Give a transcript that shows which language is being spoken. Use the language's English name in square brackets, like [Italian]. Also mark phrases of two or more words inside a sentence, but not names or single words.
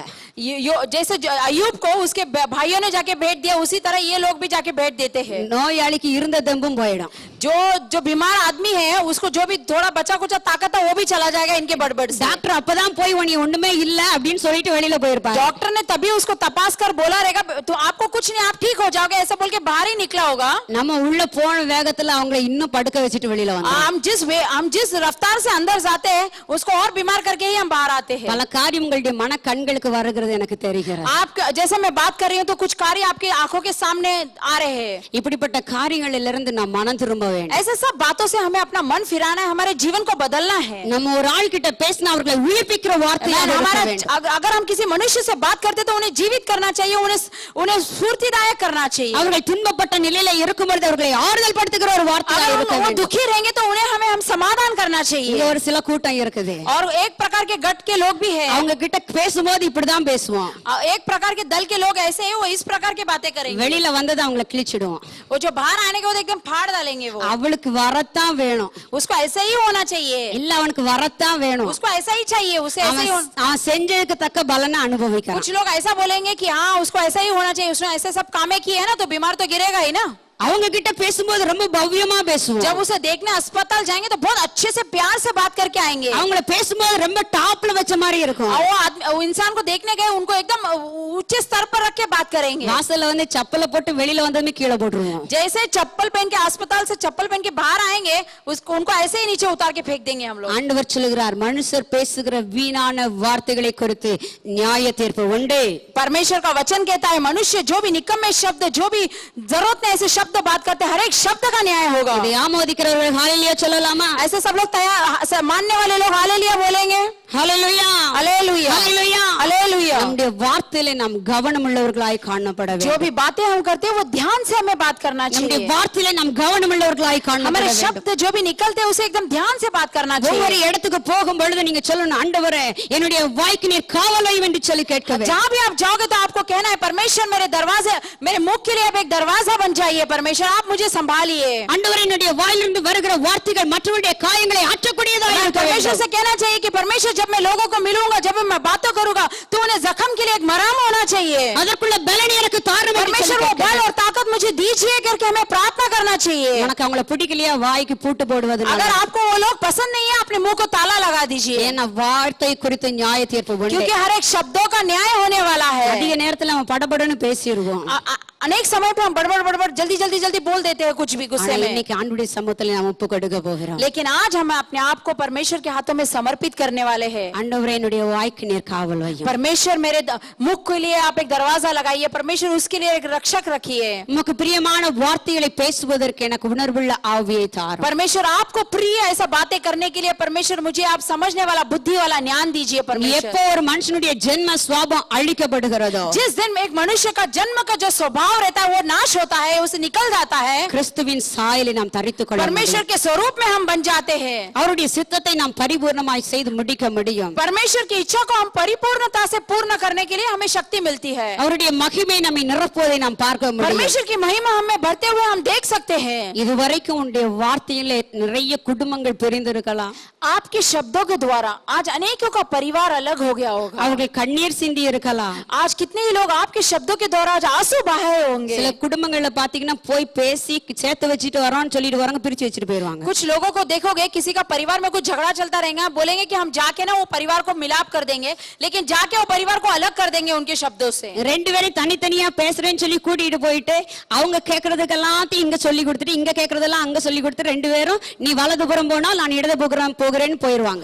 [Hindi] जैसे अय्यूब को उसके भाइयों ने जाके भेंट दिया उसी तरह ये लोग भी जाके भेंट देते हैं. [Tamil] நோயாளிக்கு இருந்த தெம்பும் போயிடும். [Hindi] जो बीमार आदमी है उसको जो भी थोड़ा बचा कुचा ताकत है वो भी चला जाएगा इनके बड़बड़ से. [Tamil] டாக்டர் அப்பதான் போய் உனக்கு ஒண்ணுமே இல்ல அப்படின்னு சொல்லிட்டு வெளியில போயிருப்பாரு. [Hindi] डॉक्टर ने तभी उसको तपास कर बोला रहेगा तो आपको कुछ नहीं आप ठीक हो जाओगे ऐसा बोल के बाहर ही निकला होगा. [Tamil] நம்ம உள்ள போன வேகத்துல அவங்களை இன்னும் படுக்க வச்சுட்டு வெளியில வந்தோம். [Hindi] हम जिस रफ्तार से अंदर जाते हैं उसको और बीमार करके ही हम बाहर आते हैं. [Tamil] பல காரியம் உங்களுடைய மன கண்களுக்கு வருகிறது எனக்கு தெரிகிறது. [Hindi] आप जैसे मैं बात कर रही हूँ तो कुछ कार्य आपके आंखों के सामने आ रहे हैं. [Tamil] இப்படிப்பட்ட காரியங்களிலிருந்து நாம் மனம் திரும்ப வேண்டும். [Hindi] ऐसे सब बातों से हमें अपना मन फिराना है हमारे जीवन को बदलना है. [Tamil] நம்ம ஒரு ஆள் கிட்ட பேசினா அவர்களை உயிர்ப்பிக்கிற வார்த்தையாக இருக்க வேண்டும். [Hindi] अगर हम किसी मनुष्य से बात करते तो उन्हें जीवित करना चाहिए उन्हें स्फूर्तिदायक करना चाहिए. [Tamil] அவர்கள் துன்பப்பட்ட நிலையில இருக்கும்போது அவர்களை ஆறுதல் படுத்துகிற ஒரு வார்த்தையாக இருக்க [Hindi] अगर वो [Tamil] வேண்டும். [Hindi] दुखी रहेंगे तो उन्हें हम समाधान करना [Tamil] இங்க [Hindi] चाहिए. [Tamil] ஒரு சில கூட்டம் இருக்குது. [Hindi] और एक प्रकार के गट के लोग भी हैं. [Tamil] அவங்க கிட்ட பேசும்போது இப்படிதான் பேசுவோம். [Hindi] एक प्रकार प्रकार के दल के लोग ऐसे हैं, वो इस प्रकार की बातें करेंगे। [Tamil] வெளியில வந்ததை அவங்கள கிழிச்சிடுவோம். [Hindi] वो जो बाहर आने के बाद एकदम फाड़ डालेंगे वो। [Tamil] அவளுக்கு வரத்தான் வேணும், [Hindi] उसको ऐसा ही होना चाहिए, [Tamil] இல்ல அவனுக்கு வரத்தான் வேணும். [Hindi] उसको ऐसा ही चाहिए, उसे ऐसा ही [Tamil] அவன் செஞ்சதுக்கு தக்க பலனை அனுபவிக்கிறான். [Hindi] कुछ लोग ऐसा बोलेंगे कि हाँ उसको ऐसा ही होना चाहिए, उसने ऐसे सब कामें किए हैं ना, तो बीमार तो गिरेगा ही ना। [Tamil] அவங்க கிட்ட பேசும்போது ரொம்ப பவ்யமா பேசுவோம். [Hindi] जब उसे देखने अस्पताल जाएंगे तो बहुत अच्छे से प्यार से बात करके आएंगे। [Tamil] அவங்கள பேசும்போது ரொம்ப டாப்ல வச்ச மாதிரி இருக்கும். [Hindi] वो इंसान को देखने गए उनको एकदम ऊंचे स्तर पर रख के बात करेंगे। [Tamil] வாசல்ல வந்து செப்பல போட்டு வெளியில வந்ததுமே கீழே போட்டுருவோம். [Hindi] जैसे चप्पल पहन के अस्पताल से चप्पल पहन के बाहर आएंगे, उसको उनको ऐसे ही नीचे उतार के फेंक देंगे हम लोग। [Tamil] ஆண்டவர் சொல்லுகிறார், மனுஷர் பேசுகிற வீணான வார்த்தைகளை குறித்து நியாய தீர்ப்பு உண்டு. [Hindi] परमेश्वर का वचन कहता है मनुष्य जो भी निकम्मे शब्द, जो भी जरूरत नहीं ऐसे शब्द बात करते हैं, हर एक शब्द का न्याय होगा। [Tamil] இதை ஆமோதிக்கிறவர்கள் ஹalleluya சொல்லலாமா? [Hindi] ऐसे सब लोग तैयार मानने वाले लोग हालेलुया बोलेंगे। [Tamil] ஹalleluya [Hindi] हालेलुया [Tamil] ஹalleluya [Hindi] हालेलुया। [Tamil] நம்முடைய வார்த்தையிலே நாம் கவனம் உள்ளவர்களாய் காணப்பட வேண்டும். [Hindi] जो भी बातें हम करते हैं वो ध्यान से हमें बात करना [Tamil] நம்முடைய [Hindi] चाहिए। [Tamil] வார்த்தையிலே நாம் கவனம் உள்ளவர்களாய் காணப்பட [Hindi] हमारे [Tamil] வேண்டும். [Hindi] शब्द जो भी निकलते हैं उसे एकदम ध्यान से बात करना [Tamil] ஒவ்வொரு [Hindi] चाहिए। [Tamil] இடத்துக்கு போகும் பொழுது நீங்க சொல்லணும், ஆண்டவரே என்னுடைய வாய்க்கு நீர் காவல் வையும் என்று சொல்லி கேட்க வேண்டும். [Hindi] जहाँ भी आप जाओगे तो आपको कहना है परमेश्वर मेरे दरवाजे, मेरे मुख के लिए आप एक दरवाजा बन जाइए, परमेश्वर आप मुझे संभालिए। [Tamil] ஆண்டவரே என்னுடைய வாயிலிருந்து வருகிற வார்த்தைகள் மற்றவருடைய காயங்களை ஆற்றக்கூடியதாக இருக்க [Hindi] परमेश्वर [Tamil] வேண்டும். [Hindi] से कहना चाहिए कि परमेश्वर जब मैं लोगों को मिलूंगा, जब मैं बातें करूंगा, तो उन्हें जख्म के लिए एक मरहम होना चाहिए। [Tamil] அதற்குள்ள பலன் எனக்கு தாரும் என்று [Hindi] परमेश्वर वो [Tamil] சொல்லி [Hindi] बल [Tamil] கேட்க [Hindi] और ताकत मुझे दीजिए करके हमें प्रार्थना करना चाहिए। [Tamil] உனக்கு அவங்கள பிடிக்கலையா வாய்க்கு பூட்டு போடுவதனால. [Hindi] अगर आपको वो लोग पसंद नहीं है, अपने मुंह को ताला लगा दीजिए, [Tamil] ஏன்னா வார்த்தை குறித்து நியாய தீர்ப்பு உண்டு. [Hindi] क्योंकि हर एक शब्दों का न्याय होने वाला है। [Tamil] அதிக நேரத்துல நம்ம படபடன்னு பேசிடுவோம். [Hindi] अनेक समय पे हम बड़बड़ जल्दी जल्दी जल्दी बोल देते हैं कुछ भी गुस्से में। [Tamil] இன்னைக்கு ஆண்டவருடைய சமூகத்துல நாம் ஒப்பு கொடுக்க போகிறோம். [Hindi] लेकिन आज हम अपने आप को परमेश्वर के हाथों में समर्पित करने वाले हैं। [Tamil] ஆண்டவரே என்னுடைய வாய்க்கு நீர் காவல் வையும். [Hindi] परमेश्वर मेरे मुख के लिए आप एक दरवाजा लगाइए, परमेश्वर उसके लिए एक रक्षक रखिए। [Tamil] உமக்கு பிரியமான வார்த்தைகளை பேசுவதற்கு எனக்கு உணர்வுள்ள ஆவியை தாரும். [Hindi] परमेश्वर आपको प्रिय ऐसा बातें करने के लिए परमेश्वर मुझे आप समझने वाला बुद्धि वाला ज्ञान दीजिए। परमेश्वर [Tamil] எப்போ ஒரு மனுஷனுடைய ஜென்ம சுவாபம் அழிக்கப்படுகிறதோ, [Hindi] जिस दिन एक मनुष्य का जन्म का जो स्वभाव रहता है वो नाश होता है, उसे निकल जाता है, [Tamil] கிறிஸ்துவின் சாயலை நாம் தரித்துக் கொள்ள [Hindi] परमेश्वर [Tamil] முடியும். [Hindi] के स्वरूप में हम बन जाते हैं। [Tamil] அவருடைய சித்தத்தை நாம் பரிபூர்ணமாய் செய்து முடிக்க முடியும். [Hindi] परमेश्वर की इच्छा को हम परिपूर्णता से पूर्ण करने के लिए हमें शक्ति मिलती है। [Tamil] அவருடைய மகிமை நம்மை நிரப்புவதை நாம் பார்க்க முடியும். [Hindi] परमेश्वर की महिमा हमें बढ़ते हुए हम देख सकते हैं। [Tamil] இதுவரைக்கும் உன்னுடைய வார்த்தையிலே நிறைய குடும்பங்கள் பிரிந்திருக்கலாம். [Hindi] आपके शब्दों के द्वारा आज अनेकों का परिवार अलग हो गया होगा। [Tamil] அவர்கள் கண்ணீர் சிந்தி இருக்கலாம். [Hindi] आज कितने ही लोग आपके शब्दों के द्वारा आज आंसू बहाए होंगे। [Tamil] சில குடும்பங்கள்ல பாத்தீங்கன்னா போய் பேசி சேர்த்து வச்சுட்டு வரோம்னு சொல்லிட்டு வராங்க, பிரிச்சு வச்சுட்டு போயிருவாங்க. [Hindi] कुछ लोगों को देखोगे किसी का परिवार में कुछ झगड़ा चलता रहेगा, बोलेंगे कि हम जाके ना वो परिवार को मिलाप कर देंगे, लेकिन जाके वो परिवार को अलग कर देंगे उनके शब्दों से। [Tamil] ரெண்டு பேரும் தனித்தனியா பேசுறேன்னு சொல்லி கூட்டிட்டு போயிட்டு அவங்க கேக்குறதுக்கெல்லாம் இங்க சொல்லி கொடுத்துட்டு இங்க கேக்குறதெல்லாம் அங்க சொல்லி கொடுத்து ரெண்டு பேரும் நீ வலதுபுறம் போனா நான் இடதுபுறம் போகிறேன்னு போயிருவாங்க.